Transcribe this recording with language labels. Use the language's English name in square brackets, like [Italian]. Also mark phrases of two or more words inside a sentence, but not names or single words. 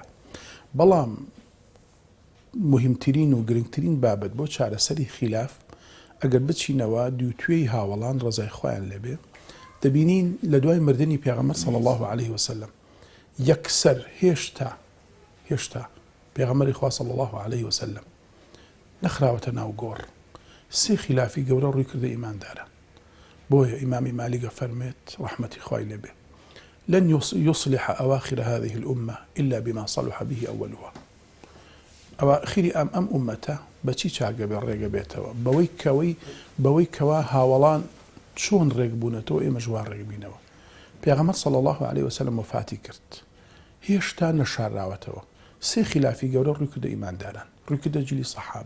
[Central Kurdish] بەڵام مهمترین و گرنگترین بابەت بۆ چارەسەری خلاف ئەگەر بچینەوە دووتوێی هاوڵان ڕزای خۆیان لێبێ، دەبینین لە دوای مردنی پێغەمبەر [Arabic] صلی الله عليه وسلم [Central Kurdish] یەکسەر هێشتا پێغەمبەری خوا [Arabic] صلی الله عليه وسلم [Central Kurdish] نەخراوەتە ناو گۆڕ. سێ خلافی گەورە ڕووی کردە ئیماندارە. بۆیە ئیمامی مالیکە فەرمێت ڕەحمەتی خوای لێبێ [Arabic] لن يصلح أواخر هذه الأمة إلا بما صلح به أولها. [Central Kurdish] ئەواخری ئەم ئومەتە بەچی چاگە بێ ڕێگە بێتەوە؟ بەوەی کەوا هاوڵان چۆن ڕێک بوونەتەوە ئێمە ژوان ڕێک بینەوە. پێغەمبەر [Arabic] صلی الله عليه وسلم [Central Kurdish] وفاتی کرد، هێشتا نەشاراوەتەوە. سێ خلافی گەورە ڕووی کردە ئیمانداران، ڕووی کردە جلی سەحابە.